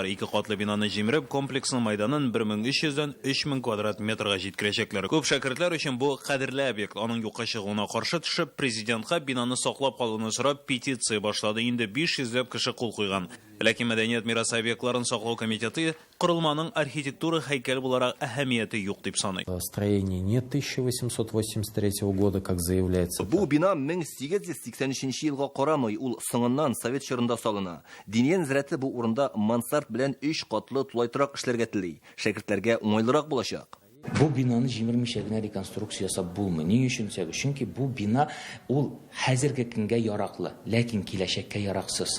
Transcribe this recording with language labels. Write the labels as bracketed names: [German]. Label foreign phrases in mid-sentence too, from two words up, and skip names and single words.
[Tatar] 2 катлы бинаны җимереп, комплексның майданын 1300-дән 3000 квадрат метрга җиткерәчәкләр. Күп шәкертләр өчен бу кадерле объект. Аның юкка чыгуына каршы төшеп, президентка бинаны саклап калуны сорап петиция башлады. Инде 500 кеше кул куйган. Ләкин Мәдәният мирасы объектларын саклау комитеты корылманың архитектура һәйкәл буларак әһәмияте юк дип саный. [Russian] Строение не 1883 года, как заявляется. [Tatar] Бу бина 1883 елга карамый, ул соңыннан Совет чорында салына. Диния нәзарәте бу урында мансард белән 3 катлы тулайтырак эшләргә тели. Шәкертләргә уңайлырак булачак. Бу бинаны җимермичә генә реконструкция ясап булмый. Ни өчен сәбәп? Чөнки бу бина ул хәзерге көнгә яраклы, ләкин киләчәккә яраксыз.